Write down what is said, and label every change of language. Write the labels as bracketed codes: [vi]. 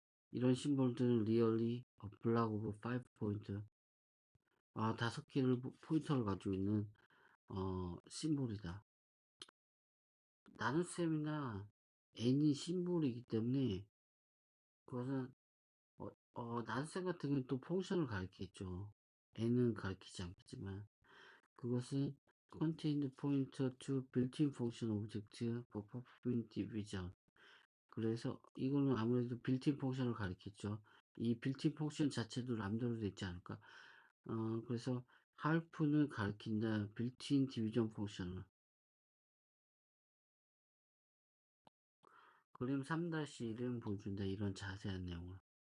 [ko] 이런 심볼들은 리얼리 블락 오브 5 포인트 5개를 포인터를 가지고 있는 심볼이다. 나눗셈이나 n이 심볼이기 때문에 그것은 나눗셈 같은 경우는 또 펑션을 가리키겠죠. n은 가리키지 않겠지만 그것은 [en] contained pointer to built-in function object for performing division. [ko] 그래서 이거는 아무래도 빌트인 펑션을 가리켰죠. 이 빌트인 펑션 자체도 람다로 되지 않을까? 그래서 할프는 가리킨다. 빌트인 디비전 펑션을. 그림 3-1은 보여준다. 이런 자세한 내용을.